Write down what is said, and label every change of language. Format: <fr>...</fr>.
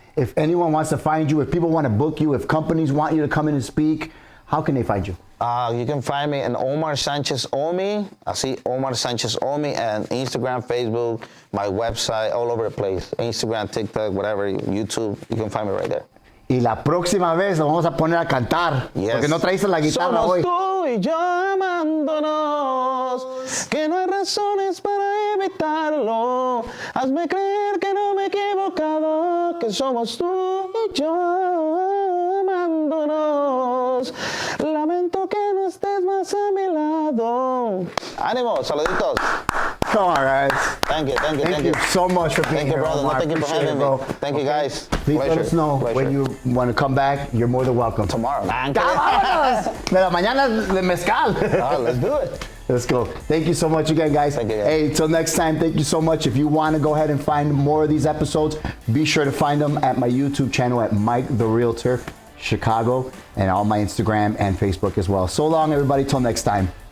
<en>If anyone wants to find you, if people want to book you, if companies want you to come in and speak, how can they find you? You can find me in Omar Sanchez OMI. I see Omar Sanchez OMI, and Instagram, Facebook, my website, all over the place. Instagram, TikTok, whatever, YouTube, you can find me right there.</en> <es>Y la próxima vez lo vamos a poner a cantar, porque no traíste la guitarra hoy. Somos tú y yo amándonos, que no hay razones para evitarlo. Hazme creer que no me he equivocado, que somos tú y yo amándonos. Lamento que no estés más a mi lado. Ánimo, saluditos.</es> <en>Come on, guys. Thank you. Thank you so much for being here, brother. Omar. Thank you for having me. Thank you, guys. Please Pleasure. let us know Pleasure. when you want to come back. You're more than welcome. Tomorrow.</en> <es>¡Vámonos! De la mañana de mezcal.</es> <en>Let's do it. Let's go. Thank you so much again, guys. Thank you, guys. Hey, till next time, thank you so much. If you want to go ahead and find more of these episodes, be sure to find them at my YouTube channel at Mike the Realtor Chicago, and on my Instagram and Facebook as well. So long, everybody. Till next time.</en>